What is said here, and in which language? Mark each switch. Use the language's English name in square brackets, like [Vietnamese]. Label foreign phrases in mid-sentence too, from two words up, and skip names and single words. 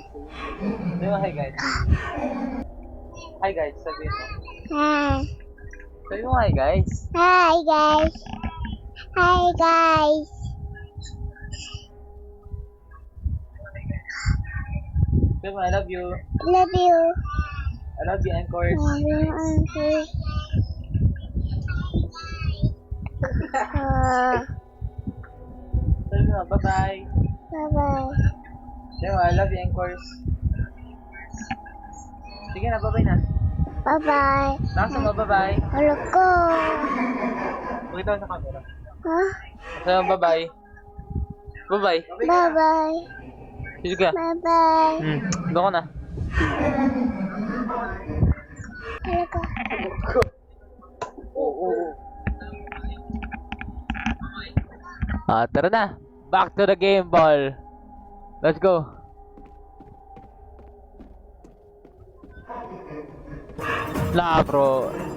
[Filipino] Sabi mo [English] hi guys. Hi guys, [Filipino] sabi mo. [English] Hi. [Filipino] Sabi mo [English] hi guys. Hi guys. Hi guys. [Filipino] Sabi mo, [English] I love you. Love you. I love you, Anchors. Love you, Uncle. [Filipino] Sabi mo, [English] bye-bye. Bye-bye. [Filipino] Sabi mo, [English] I love you, Anchors. [Filipino] Sige na, bye-bye na. [English] Bye-bye. [Filipino] Nakasa mo, bye-bye. Hello ko. Pakita ko sa camera. Huh? Sabi mo, [English] bye-bye. Bye-bye. Bye-bye. [Filipino] Sige ka. [English] Bye-bye. [Filipino] Doon ko na. Hello ko. Oo. Tara na. [English] Back to the game ball. Let's go. Nah, bro.